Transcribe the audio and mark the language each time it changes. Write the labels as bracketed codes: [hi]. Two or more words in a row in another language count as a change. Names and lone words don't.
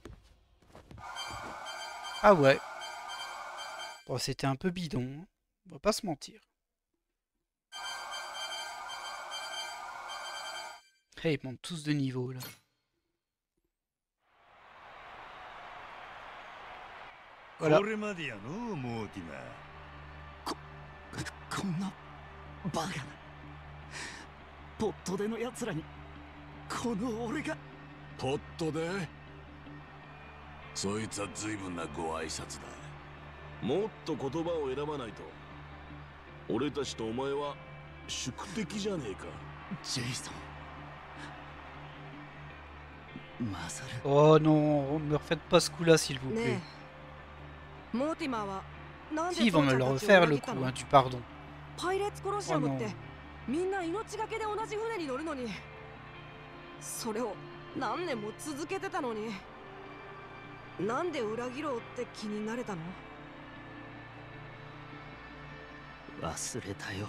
[fr] Ah ouais. Bon, c'était un peu bidon. Hein. On va pas se mentir. Hey, ils montent tous de niveau là. Voilà. [ja] こんなバカなポットでのやつらにこの俺がポットでそいつは随分なご挨拶だ。もっと言葉を選ばないと。俺たちとお前は宿敵じゃねえか。ジェイソンマサル [fr] Oh non, me refaites pas ce coup là s'il vous plaît. [ja] ねえモーティマーはなん [fr] Si, [ja] で [fr] ils vont [ja] 父 [fr] me [ja] ちゃ [fr] le [ja] んたちを [fr] refaire [ja] 裏 [fr] le [ja] 切った [fr] coup [ja] の [fr] hein, du pardon. [ja] パイレーツコロシア [fr] Oh [ja] ムっ [fr] non. [ja] てみんな命がけで同じ船に乗るのにそれを何年も続けてたのになんで裏切ろうって気になれたの忘れたよ